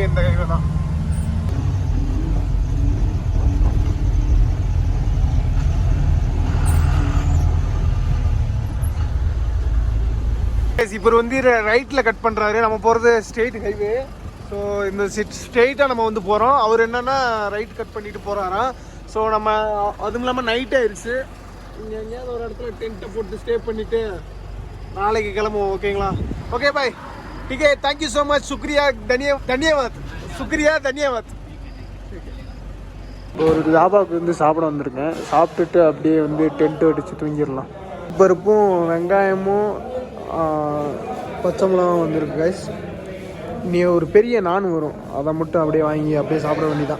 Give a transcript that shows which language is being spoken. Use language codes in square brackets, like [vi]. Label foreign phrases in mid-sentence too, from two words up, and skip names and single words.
[ta] இந்த ஹைவே தான். இப்போ வந்து ரைட்டில் கட் பண்ணுறாரு. நம்ம போகிறது [en] straight highway. [ta] ஸோ இந்த ஸ்ட்ரெயிட்டாக நம்ம வந்து போகிறோம். அவர் என்னென்னா [en] right cut [ta] பண்ணிட்டு போகிறாராம். ஸோ நம்ம அதுவும் இல்லாமல் நைட் ஆயிடுச்சு. இங்கே எங்கேயாவது ஒரு இடத்துல டென்ட்டை போட்டு ஸ்டே பண்ணிவிட்டு நாளைக்கு கிளம்புவோம். ஓகேங்களா? [en] okay bye. [hi] ठीक है, [en] thank you so much. [hi] शुक्रिया, धन्यवाद. शुक्रिया, धन्यवाद. [ta] ஒரு தாபாவுக்கு வந்து சாப்பிட வந்திருக்கேன். சாப்பிட்டுட்டு அப்படியே வந்து டென்ட்டு அடித்து தூங்கிடலாம். பருப்பும் வெங்காயமும் பச்சை மிளகாவும் வந்திருக்கு கைஸ். நீ ஒரு பெரிய நான் வரும், அதை மட்டும் அப்படியே வாங்கி அப்படியே சாப்பிட வேண்டியதான்.